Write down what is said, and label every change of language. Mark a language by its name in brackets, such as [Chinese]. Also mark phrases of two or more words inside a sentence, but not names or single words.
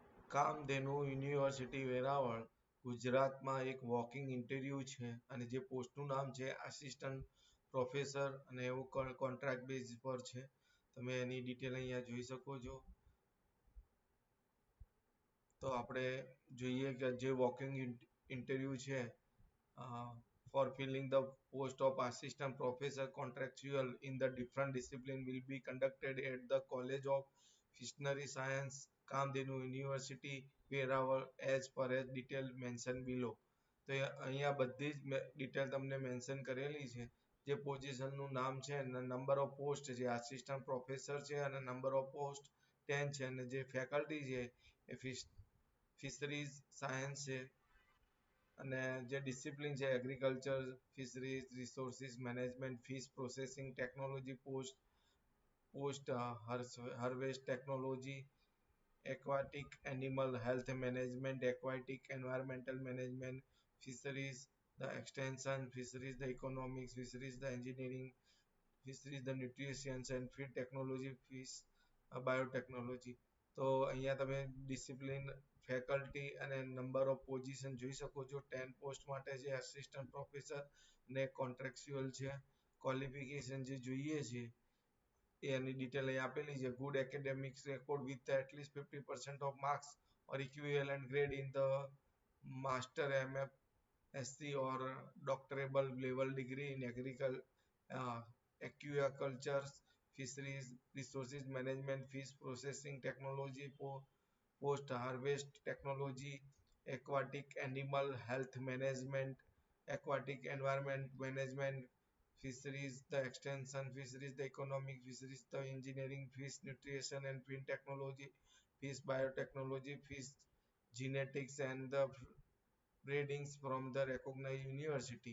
[Gujarati] કામધેનુ યુનિવર્સિટી વેરાવળ ગુજરાતમાં એક [English] walking interview [Gujarati] છે અને જે પોસ્ટનું નામ છે [English] assistant professor [Gujarati] અને એવું [English] contract base [Gujarati] પર છે. તમે એની ડિટેલ અહીંયા જોઈ શકો છો. તો આપણે જોઈએ કે જે [English] walking interview છે for filling the post of assistant professor contractual in the different discipline will be conducted at the College of Fishery Science, Kamdenu University, Verawal as per as detail mentioned below. [Gujarati] તો અહીંયા બધી જ ડિટેલ તમને મેન્શન કરેલી છે. જે પોઝિશનનું નામ છે અને [English] number of post [Gujarati] જે [English] assistant professor [Gujarati] છે અને [English] number of post [Gujarati] 10 છે અને જે ફેકલ્ટી છે એ [English] fisheries science [Gujarati] છે અને જે [English] ડિસિપ્લિન છે agriculture, fisheries, resources management, fish processing technology, post harvest technology, aquatic animal health management, aquatic environmental management, fisheries, the extension, fisheries, the economics, fisheries, the engineering, fisheries, the nutrition and feed technology, fish biotechnology. [Gujarati] તો અહીંયા તમે ડિસિપ્લિન, ફેકલ્ટી અને [English] number of position [Gujarati] જોઈ શકો છો. 10 પોસ્ટ માટે છે [English] assistant professor [Gujarati] ને કોન્ટ્રાક્ચ્યુઅલ છે. ક્વોલિફિકેશન જે જોઈએ છે એની ડિટેલ અહીં આપેલી છે. [English] good academics record with atleast 50% of marks or equivalent grade in the master MFSC or doctorable level degree in aquaculture, fisheries, resources management, fish processing technology, post harvest technology, aquatic animal health management, aquatic environment management, fisheries, the extension, fisheries, the economic, fisheries, the engineering, fish nutrition and feed technology, fish biotechnology, fish genetics and the breedings from the recognized university.